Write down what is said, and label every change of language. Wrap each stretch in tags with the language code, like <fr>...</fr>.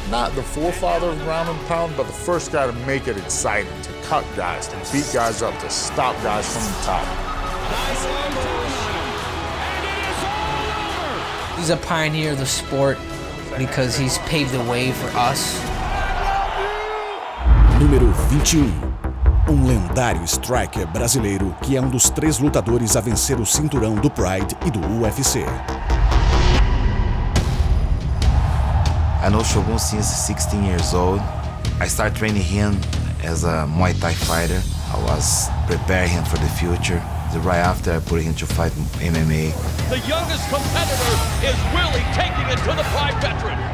<en>Not the forefather of ground and pound, but the first guy to make it exciting, to cut guys, to beat guys up, to stop guys from the top. He's a pioneer of the sport because he's paved the way for us.</en> <pt>Número 21. Um lendário striker brasileiro que é um dos 3 lutadores a vencer o cinturão do Pride e do UFC.</pt> <en>I know Shogun since 16 years old. I started training him as a Muay Thai fighter. I was preparing him for the future. Right after, I put him to fight MMA. The youngest competitor is Willie taking it to the Pride veteran.</en>